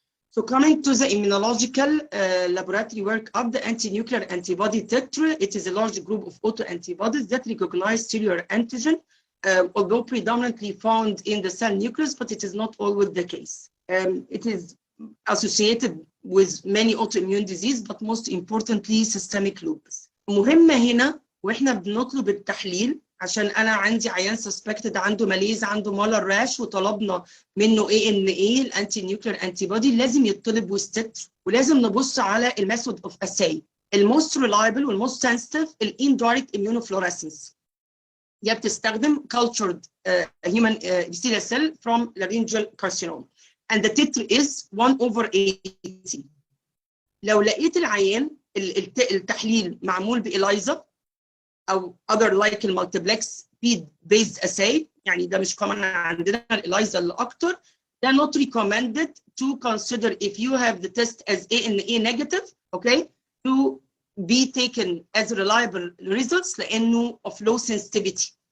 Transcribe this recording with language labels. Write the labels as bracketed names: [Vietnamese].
[English] So coming to the immunological laboratory work of the anti-nuclear antibody titer, it is a large group of autoantibodies that recognize cellular antigen, although predominantly found in the cell nucleus, but it is not always the case. It is associated with many autoimmune disease, but most importantly systemic lupus. [Arabic] مهمة هنا واحنا بنطلب التحليل، عشان انا عندي عيان سسبكتد عنده ماليز، عنده مالر راش، وطلبنا منه ANA الانتي نيوكلير انتي بودي، لازم يطلب وستتر، ولازم نبص على الميثود اوف اساي. الموست ريلايبل والموست سنسيتيف الاندايركت immunofluorescence. هي بتستخدم [English] cultured human epithelial cell from laryngeal carcinoma, and the titer is 1/80. [Arabic] لو لقيت العيان التحليل معمول بإلايزا أو [English] other like [Arabic] المالتيبلكس [English] based assay، [Arabic] يعني ده مش [English] common [Arabic] عندنا، الإلايزا اللي أكتر، ده [English] not recommended to consider if you have the test as ANA negative, okay, to be taken as reliable results [Arabic] لأنه [English] of low sensitivity.